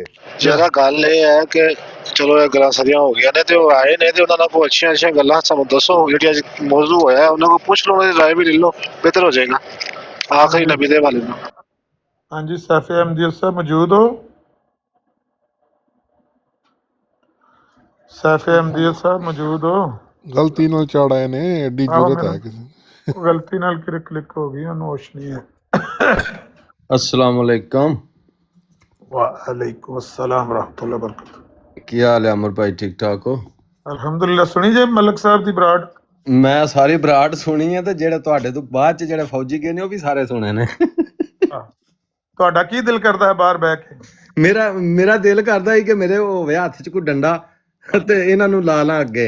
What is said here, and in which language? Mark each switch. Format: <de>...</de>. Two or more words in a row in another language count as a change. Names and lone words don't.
<pa>ਜਿਹੜਾ ਗੱਲ ਇਹ ਹੈ ਕਿ ਚਲੋ ਇਹ ਗੱਲਾਂ ਸਾਰੀਆਂ ਹੋ ਗਈਆਂ ਨੇ ਤੇ ਉਹ ਆਏ ਨੇ ਤੇ ਉਹਨਾਂ ਨਾਲ ਕੋਈ ਅੱਛੀਆਂ ਅੱਛੀਆਂ ਗੱਲਾਂ ਸਾਨੂੰ ਦੱਸੋ ਜਿਹੜੀ ਅੱਜ ਮੌਜੂ ਹੋਇਆ, ਉਹਨਾਂ ਕੋਲ ਪੁੱਛ ਲਓ, ਉਹਨਾਂ ਦੀ ਰਾਏ ਵੀ ਲੈ ਲਓ, ਬਿਹਤਰ ਹੋ ਜਾਏਗਾ ਆਖਰੀ ਨਬੀ ਦੇ ਵਾਲੇ ਨੂੰ। ਹਾਂਜੀ ਸੈਫੀ ਅਹਿਮਦੀਦ ਸਾਹਿਬ ਮੌਜੂਦ ਹੋ? ਸੈਫੀ ਅਹਿਮਦੀਦ ਸਾਹਿਬ ਮੌਜੂਦ ਹੋ? ਗਲਤੀ ਨਾਲ ਚੜ ਆਏ ਨੇ, ਐਡੀ ਜ਼ਰੂਰਤ ਹੈ ਕਿਸੇ ਉਹ ਗਲਤੀ ਨਾਲ ਕਲਿੱਕ ਹੋ ਗਈ, ਉਹਨੂੰ ਹੋਸ਼ ਨਹੀਂ ਹੈ।</pa> <ar>السلام عليكم. وعليكم السلام رحمة الله بركة.</ar> <pa>ਕੀ ਹਾਲ ਹੈ ਅਮਰ ਭਾਈ, ਠੀਕ ਠਾਕ ਹੋ? ਅਲਹਮਦੁਲਿਲਾ। ਸੁਣੀ ਜੇ ਮਲਕ ਸਾਹਿਬ ਦੀ ਬਰਾੜ? ਮੈਂ ਸਾਰੀ ਬਰਾੜ ਸੁਣੀ ਹੈ ਤੇ ਜਿਹੜੇ ਤੁਹਾਡੇ ਤੋਂ ਬਾਅਦ ਚ ਜਿਹੜੇ ਫੌਜੀ ਗਏ ਨੇ ਉਹ ਵੀ ਸਾਰੇ ਸੁਣੇ ਨੇ। ਤੁਹਾਡਾ ਕੀ ਦਿਲ ਕਰਦਾ ਹੈ ਬਾਹਰ ਬਹਿ ਕੇ? ਮੇਰਾ ਦਿਲ ਕਰਦਾ ਹੈ ਕਿ ਮੇਰੇ ਹੋਵੇ ਹੱਥ ਚ ਕੋਈ ਡੰਡਾ ਤੇ ਇਹਨਾਂ ਨੂੰ ਲਾ ਲਾਂ ਅੱਗੇ।</pa>